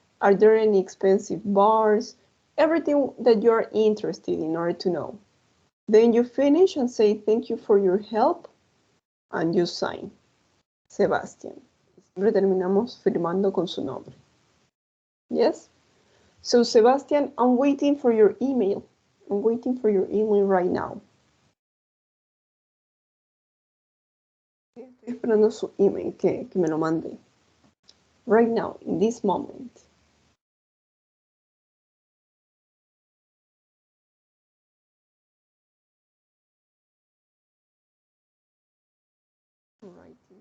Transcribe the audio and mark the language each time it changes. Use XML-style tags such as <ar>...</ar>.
<en>Are there any expensive bars? Everything that you're interested in order to know. Then you finish and say thank you for your help and you sign. Sebastian.</en> <es>Siempre terminamos firmando con su nombre.</es> <en>Yes? So Sebastian, I'm waiting for your email. I'm waiting for your email right now.</en> <es>Estoy esperando su email, que me lo mande.</es> <en>Right now, in this moment. Writing.</en>